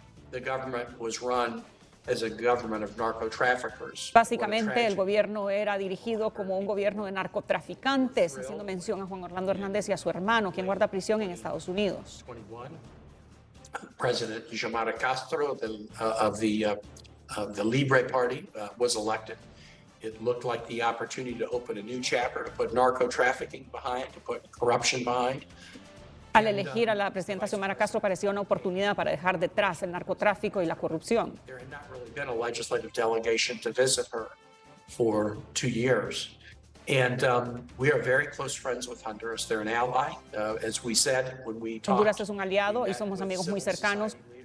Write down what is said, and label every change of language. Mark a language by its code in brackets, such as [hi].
[en] The government was run as a government of narco-traffickers. [es] Básicamente el gobierno era dirigido como un gobierno de narcotraficantes, haciendo mención a Juan Orlando Hernández y a su hermano, quien guarda prisión en Estados Unidos. [en] President Xiomara Castro of the Libre Party was elected. It looked like the opportunity to open a new chapter, to put narco-trafficking behind, to put corruption behind. [es] Al elegir a la presidenta Xiomara Castro parecía una oportunidad para dejar detrás el narcotráfico y la corrupción. [en] There had not really been a legislative delegation to visit her for 2 years. And we are very close friends with Honduras. They're an ally. As we said when we talked, [es] Honduras es un aliado y somos amigos muy cercanos.